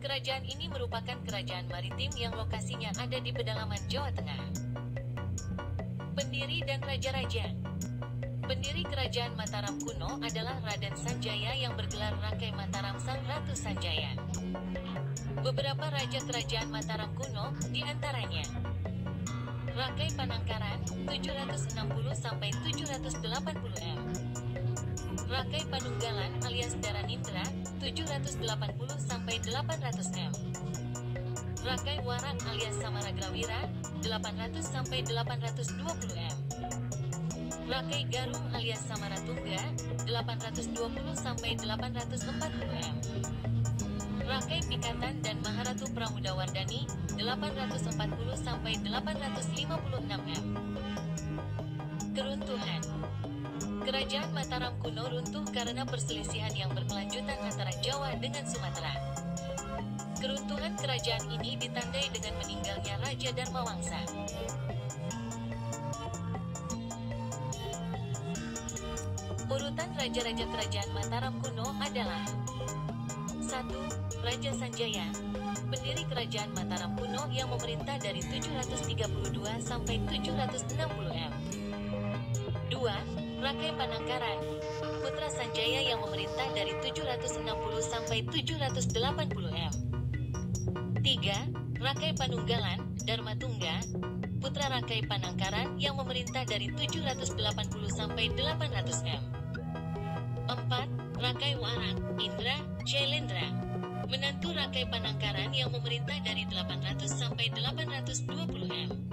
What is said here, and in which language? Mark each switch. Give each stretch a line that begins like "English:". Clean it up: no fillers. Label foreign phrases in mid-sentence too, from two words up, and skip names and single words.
Indonesian: Kerajaan ini merupakan kerajaan maritim yang lokasinya ada di pedalaman Jawa Tengah. Pendiri dan Raja-Raja. Pendiri Kerajaan Mataram kuno adalah Raden Sanjaya yang bergelar Rakai Mataram Sang Ratu Sanjaya. Beberapa raja kerajaan Mataram kuno, diantaranya Rakai Panangkaran, 760–780 m. Rakai Panunggalan alias Daranindra, 780–800 m. Rakai Warak alias Samaragrawira, 800–820 m. Rakai Garung alias Samaratungga, 820–840 m. Rakai Pikatan dan Maharatu Pramudawardhani, 840–856 m. Keruntuhan. Kerajaan Mataram kuno runtuh karena perselisihan yang berkelanjutan antara Jawa dengan Sumatera. Keruntuhan kerajaan ini ditandai dengan meninggalnya Raja Dharmawangsa. Urutan raja-raja kerajaan Mataram kuno adalah 1. Raja Sanjaya, pendiri kerajaan Mataram kuno yang memerintah dari 732 sampai 760 m. 2. Rakai Panangkaran, putra Sanjaya yang memerintah dari 760 sampai 780 m. 3. Rakai Panunggalan, Dharmatungga, putra Rakai Panangkaran yang memerintah dari 780 sampai 800 m. 4. Rakai Warak, Indra, Jailendra, menantu Rakai Panangkaran yang memerintah dari 800 sampai 820 m.